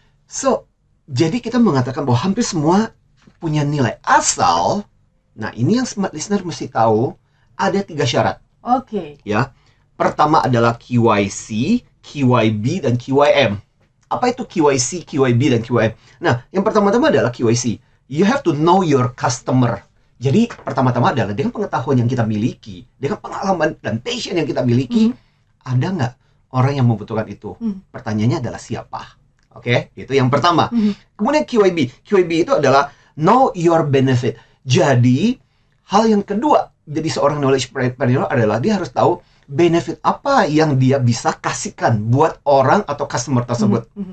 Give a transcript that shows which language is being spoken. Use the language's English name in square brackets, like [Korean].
[Indonesian] So, jadi kita mengatakan bahwa hampir semua punya nilai asal. Nah, ini yang smart listener mesti tahu, ada 3 syarat. Oke. Ya. Pertama adalah QYC, QYB, dan QYM. Apa itu QYC, QYB, dan QYM? Nah, yang pertama-tama adalah QYC. [English] You have to know your customer. [Indonesian] Jadi, pertama-tama adalah dengan pengetahuan yang kita miliki, dengan pengalaman dan passion yang kita miliki, ada nggak orang yang membutuhkan itu? Pertanyaannya adalah siapa? Oke, itu yang pertama. Kemudian QYB. QYB itu adalah [English] know your benefit. [Indonesian] Jadi, hal yang kedua, jadi seorang knowledge planner adalah dia harus tahu benefit apa yang dia bisa kasihkan buat orang atau customer tersebut.